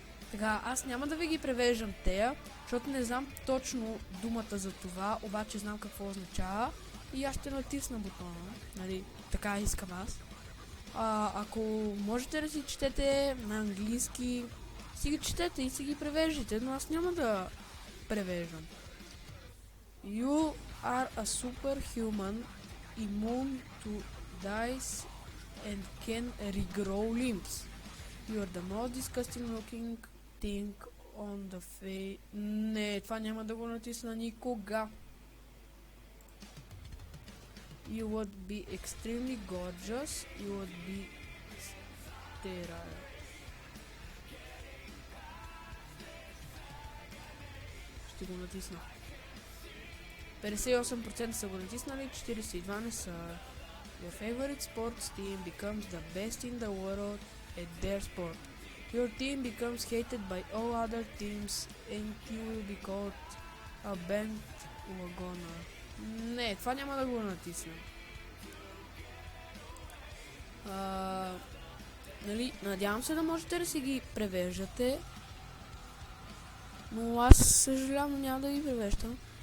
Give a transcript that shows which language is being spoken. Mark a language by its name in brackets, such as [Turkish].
[Bulgarian] Така, аз няма да ви ги превеждам тея, защото не знам точно думата за това, обаче знам какво означава и аз ще натисна бутона, нали, така искам аз. Ако можете да си четете на английски, си ги четете и си ги превеждате, но аз няма да превеждам. [English] You are a superhuman, immune to dice and can regrow limbs. You are the most disgusting looking thing on the face. [Bulgarian] Не, това няма да го натисна никога. [English] You would be extremely gorgeous. You would be sterile. [Bulgarian] Ще го натисна. 58% са го натиснали, 42% не са. [English] Your favorite sports team becomes the best in the world at their sport. Your team becomes hated by all other teams and you will be called a bandwagoner. [Bulgarian] Не, това няма да го натисна. Нали, надявам се да можете да си ги превеждате. Но аз съжалявам, няма да ги превеждам.